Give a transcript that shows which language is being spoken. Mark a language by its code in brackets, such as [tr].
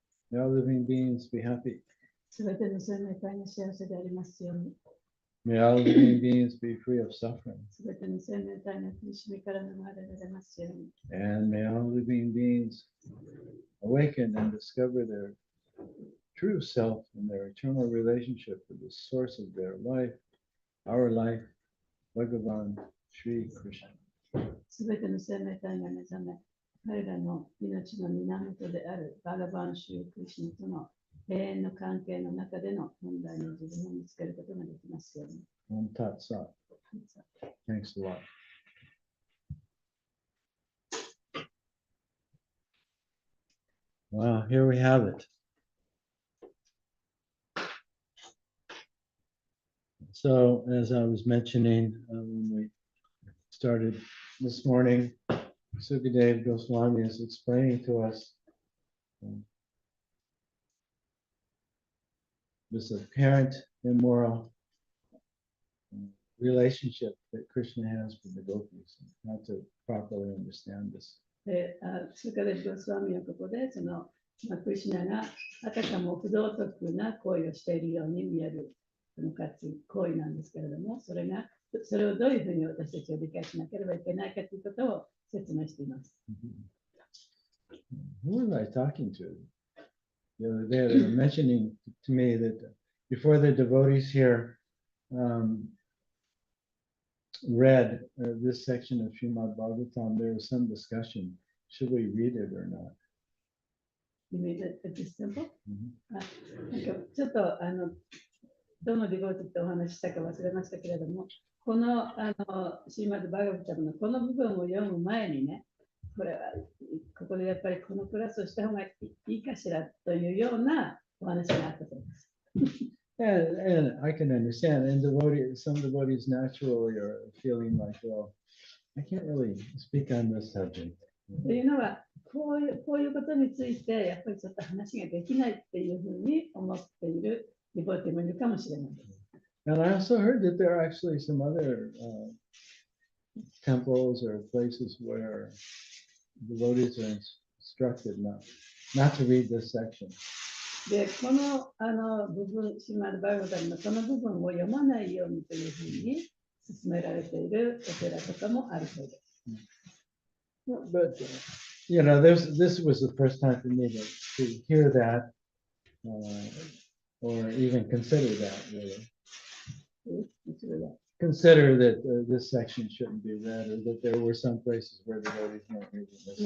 [en] May all living beings be happy. [ja] すべての生命体が幸せでありますように。 [en] May all living beings be free of suffering. [ja] すべての生命体が苦しみから逃れられますように。 [en] And may all living beings awaken and discover their true self and their eternal relationship with the source of their life, our life, Bhagavan Sri Krishna. [ja] すべての生命体が目覚め、彼らの命の源であるバガバン・シュー・クリシュナとの永遠の関係の中での本来の自分を見つけることができますように。 [en] Om Tat Sat. Thanks a lot. Wow, here we have it. So, as I was mentioning when we started this morning, Sukadeva Goswami is explaining to us this apparent immoral relationship that Krishna has with the gopis, not to properly understand this. [ja] で、スカレット・ゴスワミはここで、クリシュナがあたかも不道徳な行為をしているように見える行為なんですけれども、それをどういうふうに私たちは理解しなければいけないかということを説明しています。 [en] Who was I talking to? The other day, they were mentioning to me that before the devotees here read this section of Srimad Bhagavatam, there was some discussion. Should we read it or not? You mean it's simple? [ja] なんかちょっとどのディボートってお話ししたか忘れましたけれども、このシーマド・バガバタムのこの部分を読む前にね、これはここでやっぱりこのクラスをした方がいいかしらというようなお話があったそうです。 [en] And I can understand. And some devotees naturally are feeling like, well, I can't really speak on this subject. [ja] というのはこういうことについてやっぱりちょっと話ができないっていうふうに思っているディボーティもいるかもしれないです。 [en] And I also heard that there are actually some other temples or places where devotees are instructed not to read this section. [ja] で、この部分、シマルバイブタルのこの部分を読まないようにというふうに勧められているお寺とかもあるそうです。 [en] But you know, this was the first time for me to hear that or even consider that really. Consider that this section shouldn't be read, or that there were some places where the devotees weren't reading this.